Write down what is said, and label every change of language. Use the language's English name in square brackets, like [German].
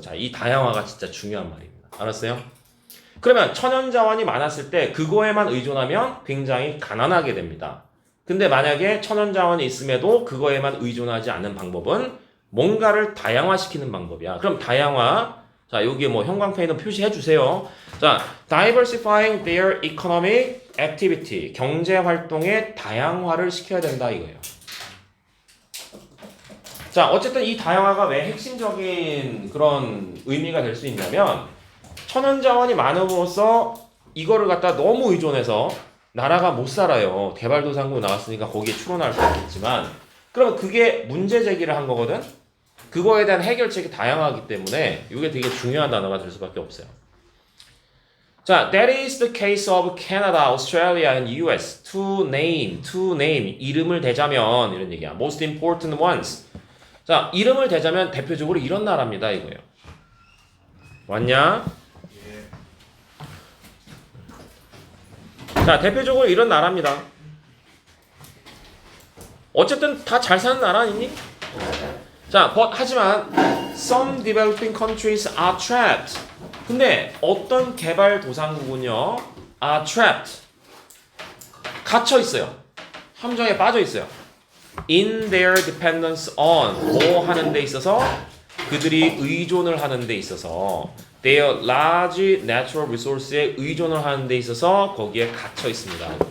[Korean] 자 이 다양화가 진짜 중요한 말입니다. 알았어요? 그러면 천연자원이 많았을 때 그거에만 의존하면 굉장히 가난하게 됩니다. 근데 만약에 천연자원이 있음에도 그거에만 의존하지 않는 방법은 뭔가를 다양화시키는 방법이야. 그럼 다양화. 자, 여기에 뭐 형광펜으로 표시해 주세요. [English] 자, diversifying their economic activity. [Korean] 경제 활동의 다양화를 시켜야 된다 이거예요. 자, 어쨌든 이 다양화가 왜 핵심적인 그런 의미가 될 수 있냐면 천연자원이 많음으로써 이거를 갖다 너무 의존해서 나라가 못 살아요. 개발도상국 나왔으니까 거기에 추론할 수 있겠지만 그러면 그게 문제 제기를 한 거거든. 그거에 대한 해결책이 다양하기 때문에 이게 되게 중요한 단어가 될 수밖에 없어요. [English] 자, that is the case of Canada, Australia, and US. To name, [Korean] 이름을 대자면 이런 얘기야. [English] Most important ones. [Korean] 자, 이름을 대자면 대표적으로 이런 나라입니다 이거예요. 왔냐? 자, 대표적으로 이런 나라입니다. 어쨌든 다 잘 사는 나라 아니니? [English] 자, 하지만 some developing countries are trapped. [Korean] 근데 어떤 개발도상국은요, [English] are trapped. [Korean] 갇혀 있어요. 함정에 빠져 있어요. [English] In their dependence on [Korean] 뭐 하는 데 있어서 그들이 의존을 하는 데 있어서 [English] their large natural resource [Korean] 에 의존을 하는 데 있어서 거기에 갇혀 있습니다.